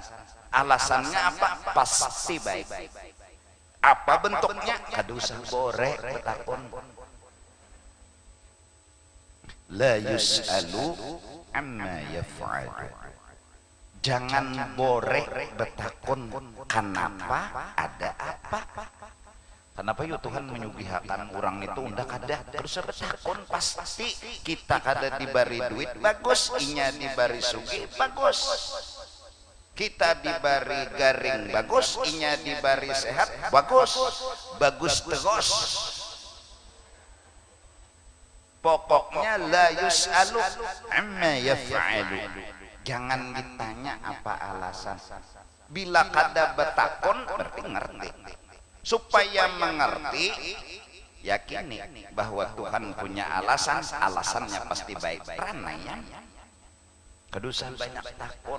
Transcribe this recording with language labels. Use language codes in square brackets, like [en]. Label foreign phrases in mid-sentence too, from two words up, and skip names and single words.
[id] Alasannya apa? Pasti baik. Apa bentuknya? [bjn] Kada usah borek betakon. [ar] La yus'alu amma yaf'alu. [bjn] Jangan borek betakon kenapa, ada apa. Kenapa ya Tuhan menyugihakan orang itu unda kada terus betakon, pasti kita kada dibari duit bagus, inya dibari sugih bagus, kita dibari garing bagus, inya dibari sehat bagus, bagus terus. [ar] Pokoknya la yus'alu amma yaf'alu. [bjn] Jangan ditanya apa alasan. Bila kada betakon berarti ngerti. [id] Supaya mengerti, yakini bahwa Tuhan punya alasan, alasannya pasti baik. [bjn] Pranayama. Kedusan banyak takon.